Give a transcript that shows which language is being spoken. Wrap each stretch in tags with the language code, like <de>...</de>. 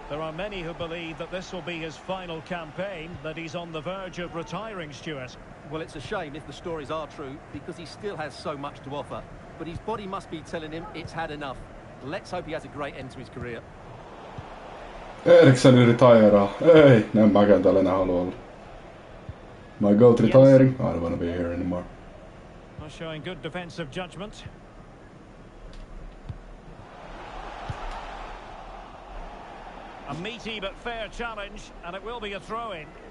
<en>There are many who believe that this will be his final campaign, that he's on the verge of retiring, Stuart. Well, it's a shame if the stories are true, because he still has so much to offer. But his body must be telling him it's had enough. Let's hope he has a great end to his career. Eriksen retire.</en> <fi>Ei, näin mäkään täällä enää halua olla.</fi> <en>My goat retiring. I don't want to be here anymore. Well, showing good defensive judgment. A meaty but fair challenge, and it will be a throw-in.</en>